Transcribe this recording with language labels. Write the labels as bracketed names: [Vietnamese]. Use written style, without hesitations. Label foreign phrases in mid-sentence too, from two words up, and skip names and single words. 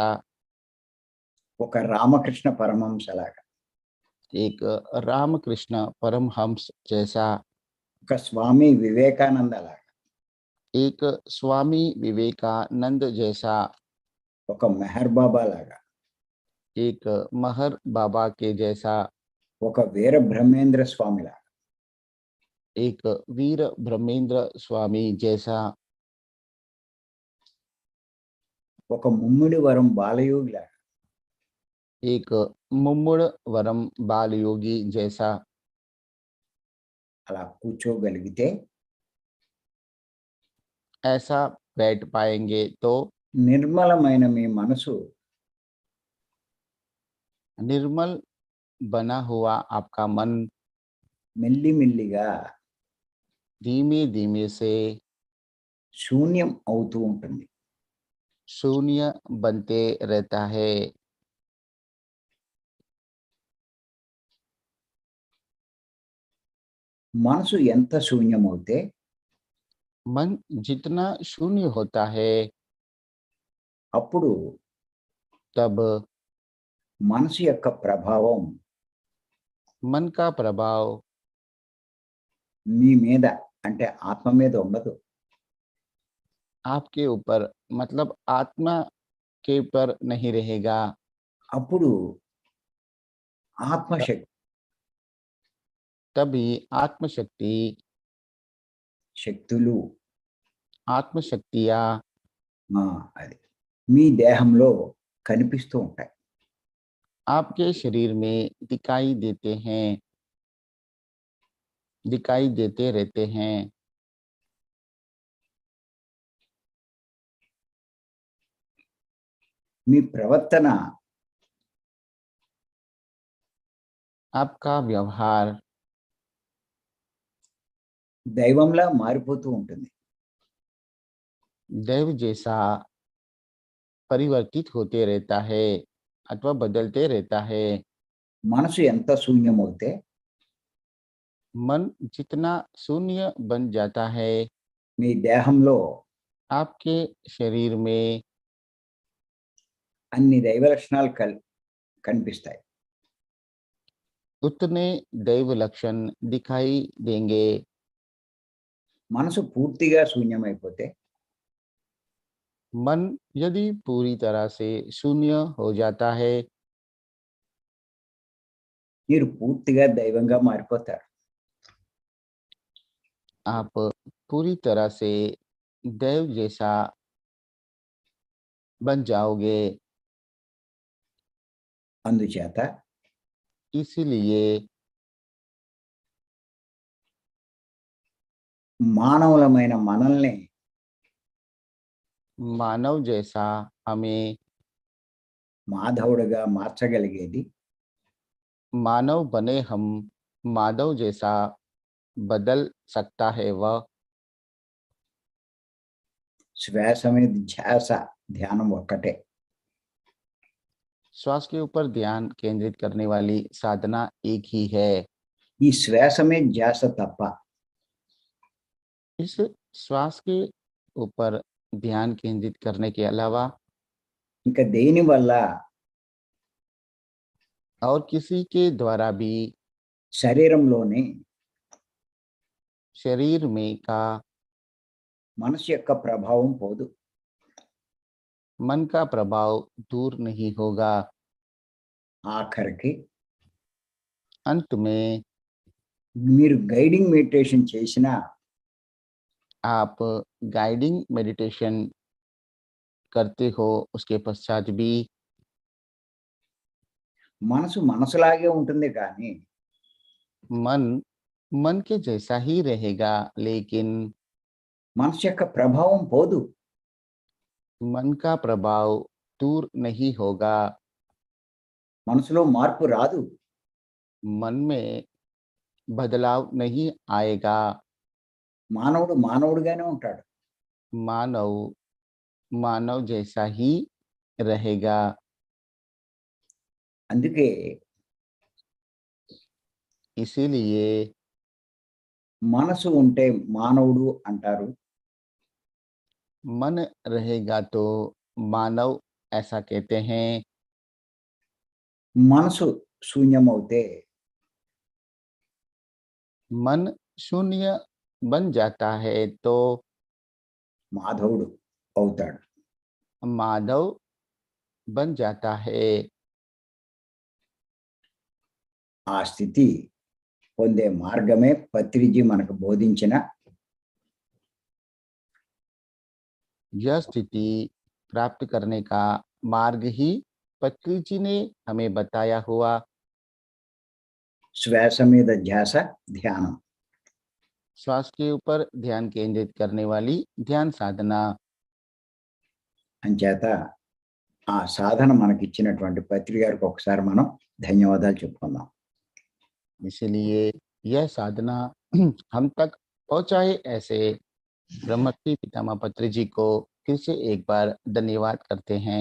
[Telugu] ఒక రామకృష్ణ పరమహంస లాగా, [Hindi] एक रामकृष्ण परमहंस जैसा, [Telugu] ఒక స్వామి వివేకానంద లాగా, [Hindi] एक स्वामी विवेकानंद जैसा, [Telugu] ఒక మెహర్ బాబా లాగా, [Hindi] एक महर बाबा के जैसा, [Telugu] ఒక వీర బ్రహ్మేంద్ర స్వామి లాగా, [Hindi] एक वीर ब्रह्मेंद्र स्वामी जैसा, [Telugu] ఒక ముమ్మిడి వరం బాలయోగి లాగా, [Hindi] एक मुम्मुड़ वरम बाल योगी जैसा [Telugu] అలా కూర్చోగలిగితే [Hindi] ऐसा बैठ पाएंगे तो [Telugu] నిర్మలమైన మీ మనసు [Hindi] निर्मल बना हुआ आपका मन [Telugu] మెల్లిమెల్లిగా [Hindi] धीमे धीमे से [Telugu] శూన్యం అవుతూ ఉంటుంది. [Hindi] शून्य बनते रहता है. [Telugu] మనసు ఎంత శూన్యమవుతే [Hindi] मन जितना शून्य होता है [Telugu] అప్పుడు [Hindi] तब [Telugu] మనసు యొక్క ప్రభావం [Hindi] मन का प्रभाव [Telugu] మీ మీద అంటే ఆత్మ మీద ఉండదు. [Hindi] आपके ऊपर मतलब आत्मा के ऊपर नहीं रहेगा. [Telugu] అప్పుడు ఆత్మశక్తి [Hindi] तभी आत्मशक्ति [Telugu] శక్తులు [Hindi] आत्मशक्तियाँ [Telugu] అది మీ దేహంలో కనిపిస్తూ ఉంటాయి. [Hindi] आपके शरीर में दिखाई देते रहते हैं. [Telugu] మీ ప్రవర్తన [Hindi] आपका व्यवहार [Telugu] దైవంలా మారిపోతూ ఉంటుంది. [Hindi] दैव जैसा परिवर्तित होते रहता है अथवा बदलते रहता है. [Telugu] మనసు ఎంత శూన్యమవుతే [Hindi] मन जितना शून्य बन जाता है [Telugu] మీ దేహంలో [Hindi] आपके शरीर में [Telugu] అన్ని దైవ లక్షణాలు కనిపిస్తాయి. [Hindi] उतने दैव लक्षण दिखाई देंगे. [Telugu] మనసు పూర్తిగా శూన్యమైపోతే [Hindi] मन यदि पूरी तरह से शून्य हो जाता है [Telugu] మీరు పూర్తిగా దైవంగా మారిపోతారు. [Hindi] आप पूरी तरह से दैव जैसा बन जाओगे. [Telugu] అందుచేత [Hindi] इसलिए [Telugu] మానవులమైన మనల్ని [Hindi] मानव जैसा हमें [Telugu] మాధవుడిగా మార్చగలిగేది [Hindi] मानव बने हम माधव जैसा बदल सकता है वह [Telugu] శ్వాస మీద ధ్యాస ధ్యానం ఒక్కటే. [Hindi] श्वास के ऊपर ध्यान केंद्रित करने वाली साधना एक ही है. [Telugu] ఈ శ్వాస మీద ధ్యాస తప్ప [Hindi] इस श्वास के ऊपर ध्यान केंद्रित करने के अलावा [Telugu] ఇంకా దేని వల్ల [Hindi] और किसी के द्वारा भी [Telugu] శరీరంలోని [Hindi] शरीर में का [Telugu] మనసు యొక్క ప్రభావం పోదు. [Hindi] मन का प्रभाव दूर नहीं होगा. [Telugu] ఆఖరికి [Hindi] अंत में [Telugu] మీరు [English] guiding meditation [Telugu] చేసినా [Hindi] आप [English] guiding meditation [Hindi] करते हो उसके पश्चात भी [Telugu] మనసు మనసులాగే ఉంటుంది కానీ [Hindi] मन मन के जैसा ही रहेगा लेकिन [Telugu] మనసు యొక్క ప్రభావం పోదు. [Hindi] मन का प्रभाव दूर नहीं होगा. [Telugu] మనసులో మార్పు రాదు. [Hindi] मन में बदलाव नहीं आएगा. [Telugu] మానవుడు మానవుడిగానే ఉంటాడు. [Hindi] मानव मानव जैसा ही रहेगा. [Telugu] అందుకే [Hindi] इसीलिए [Telugu] మనసు ఉంటే మానవుడు అంటారు. [Hindi] मन रहेगा तो मानव ऐसा कहते हैं. [Telugu] మనసు శూన్యమవుతే [Hindi] मन शून्य बन जाता है तो [Telugu] మాధవుడు అవుతాడు. [Hindi] माधव बन जाता है. [Telugu] ఆ స్థితి పొందే మార్గమే పత్రిజీ మనకు బోధించిన [Hindi] यह स्थिति प्राप्त करने का मार्ग ही पत्री जी ने हमें बताया हुआ [Telugu] శ్వాస మీద ధ్యాస ధ్యానం. [Hindi] श्वास के ऊपर ध्यान केंद्रित करने वाली ध्यान साधना. [Telugu] అంచేత ఆ సాధన మనకిచ్చినటువంటి పత్రి గారికి ఒకసారి మనం ధన్యవాదాలు చెప్పుకుందాం. [Hindi] इसीलिए यह साधना हम तक पहुंचाए, ऐसे ब्रह्मश्री पितामह पत्री जी को फिर से एक बार धन्यवाद करते हैं.